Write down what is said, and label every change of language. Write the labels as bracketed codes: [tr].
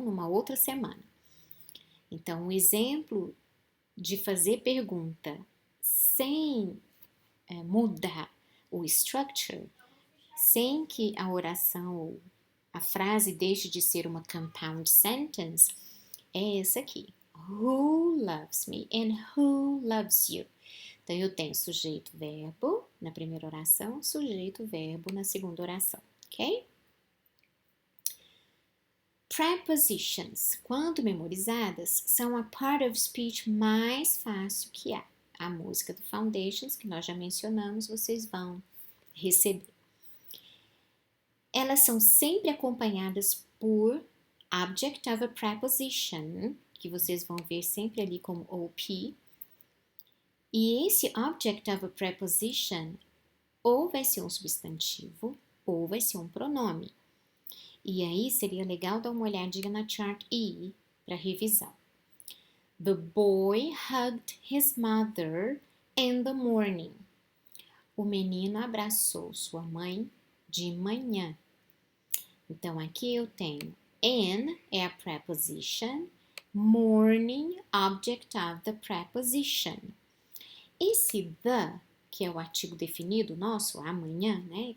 [pt] Numa outra semana. Então, um exemplo de fazer pergunta sem mudar o structure, sem que a oração ou a frase deixe de ser uma compound sentence, é essa aqui. [en] Who loves me and who loves you? [pt] Então, eu tenho sujeito-verbo na primeira oração, sujeito-verbo na segunda oração, ok? Prepositions, quando memorizadas, são a part of speech mais fácil que há. A música do Foundations, que nós já mencionamos, vocês vão receber. Elas são sempre acompanhadas por object of a preposition, que vocês vão ver sempre ali como OP. E esse object of a preposition ou vai ser um substantivo ou vai ser um pronome. E aí seria legal dar uma olhadinha na chart E para revisar. [en] The boy hugged his mother in the morning. [pt] O menino abraçou sua mãe de manhã. Então aqui eu tenho in é a preposition, morning, object of the preposition. Esse the, que é o artigo definido nosso, amanhã, né?